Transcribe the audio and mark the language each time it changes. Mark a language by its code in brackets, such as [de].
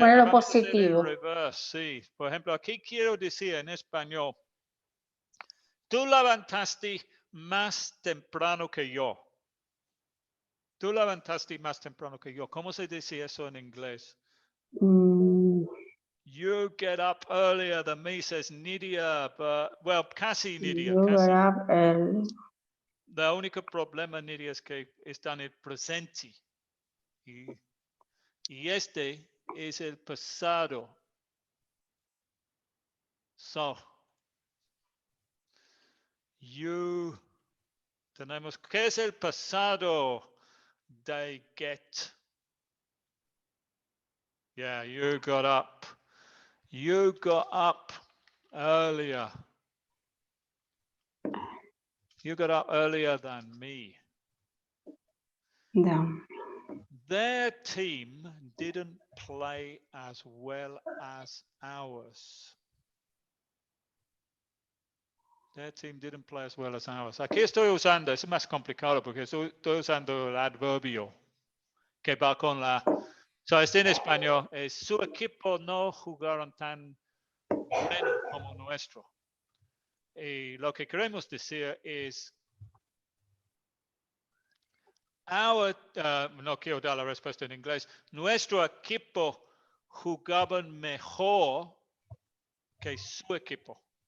[es] ponerlo vamos a hacer el positivo. reverse, sí. Por ejemplo, aquí quiero decir en español, tú levantaste más temprano que yo. Tú levantaste más temprano que yo. ¿Cómo se dice eso en inglés? Mm, [en] You get up earlier than me, says Nidia, but, well, [es] casi [en] Nidia, you [es] casi. [en] get up early. [es] El único problema, Nidia, es que está en el presente. Y este es el pasado. [en] So, you, [es] tenemos, ¿qué es el pasado de get? [en] Yeah, you got up. You got up earlier. You got up earlier than me. Down. Their team didn't play as well as ours. Their team didn't play as well as ours. [es] Aquí estoy usando, es más complicado porque estoy usando el adverbio que va con la... So, este en español, su equipo no jugaron tan bueno como nuestro. Y lo que queremos decir es, no quiero dar la respuesta en inglés, nuestro equipo jugaban mejor que su equipo.